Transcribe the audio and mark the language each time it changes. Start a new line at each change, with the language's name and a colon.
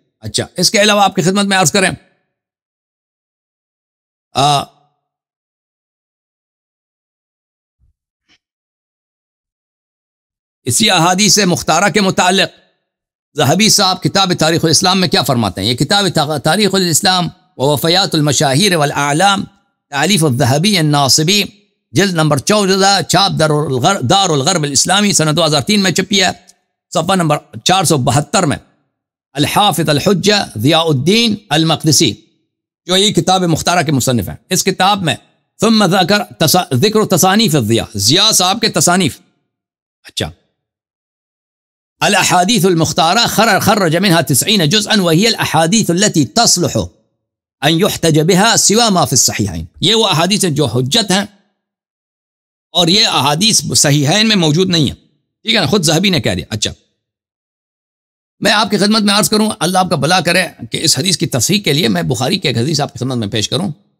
Urdu: اچھا، اس کے علاوہ آپ کی خدمت میں عرض کریں اسی احادیث مختارہ کے متعلق ذہبی صاحب کتاب تاریخ الاسلام میں کیا فرماتے ہیں؟ یہ کتاب تاریخ الاسلام ووفیات المشاہیر والاعلام تالیف الذہبی الناصبی، جلد نمبر 14، چھاپ دار الغرب الاسلامی، سنہ 2003 میں چھپی ہے. صفحہ نمبر 472 میں الحافظ الحجہ ضیاء الدین المقدسی، جو یہ کتاب مختارہ کے مصنف ہیں. اس کتاب میں
Arabic: ثم ذکر تصانیف الضیاء،
Urdu: ضیاء صاحب کے تصانیف.
Arabic: اچھا، الاحادیث المختارہ خرج منها 90 جزءا وهي الاحاديث التي تصلح ان يحتج بها سوى ما في الصحيحين.
Urdu: یہ وہ احادیث ہیں جو حجت ہیں اور یہ احادیث صحیحین میں موجود نہیں ہیں. ٹھیک ہے نا؟ خود ذہبی نے کہہ دیا. اچھا، میں آپ کی خدمت میں عرض کروں، اللہ آپ کا بھلا کرے، کہ اس حدیث کی تصحیح کے لیے میں بخاری کی ایک حدیث آپ کی خدمت میں پیش کروں.